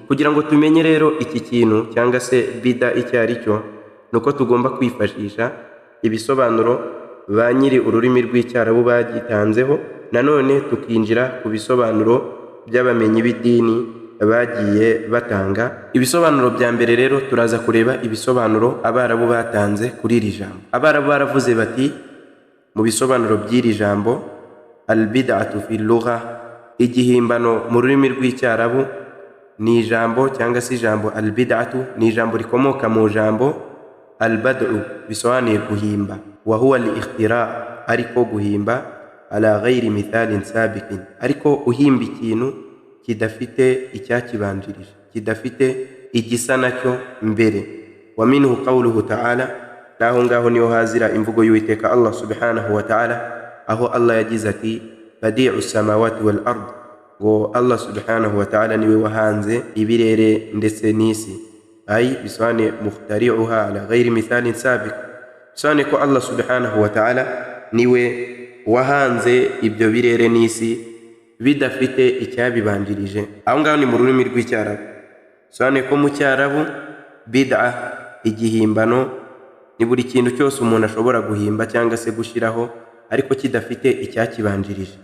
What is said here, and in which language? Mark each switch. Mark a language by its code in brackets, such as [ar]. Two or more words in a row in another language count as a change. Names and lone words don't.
[rw] Kugira ngo tumenye rero iki kintu cyangwa se bida icyo ari cyo, nuko tugomba kwifashisha ibisobanuro ba nyiri ururimi rw'icyarabu bagitanzeho, nanone tukinjira ku bisobanuro by'abamenyi b'idini bagiye batanga. Ibisobanuro bya mbere rero turaza kureba ibisobanuro abarabu batanze kuri iri jambo. Abarabu baravuze bati mu bisobanuro by'iri jambo, [ar] البدعة في اللغة, [rw] igihimbano mu rurimi rw'icyarabu ni ijambo cyangwa se ijambo al-bid'atu ni ijambo rikomoka mu jambo al-bad'u, bisobanuye guhimba, [ar] وهو الاختراع, [rw] ariko guhimba [ar] على غير مثال سابق, [rw] ariko uhimba ikintu kidafite icyakibanjirije, kidafite igisa nacyo mbere. [ar] ومنه قوله تعالى, [rw] naho ngaho niho hazira imvugo y'Uwiteka Allah [ar] سبحانه وتعالى, [rw] aho Allah yagize ati [ar] بديع السماوات والأرض, [rw] ngo Allah [ar] سبحانه وتعالى [rw] niwe wahanze ibirere ndetse n'isi. Ay bisobanuye [ar] مخترعها على غير مثال سابق, [rw] bisobanuye ko Allah [ar] سبحانه وتعالى [rw] niwe wahanze ibyo birere n'isi bidafite icyabibanjirije. Aho ngaho ni mu rurimi rw'icyarabu. Bisobanuye ko mu cyarabu bid'a, igihimbano, ni buri kintu cyose umuntu ashobora guhimba cyangwa se gushyiraho ariko kidafite icyakibanjirije.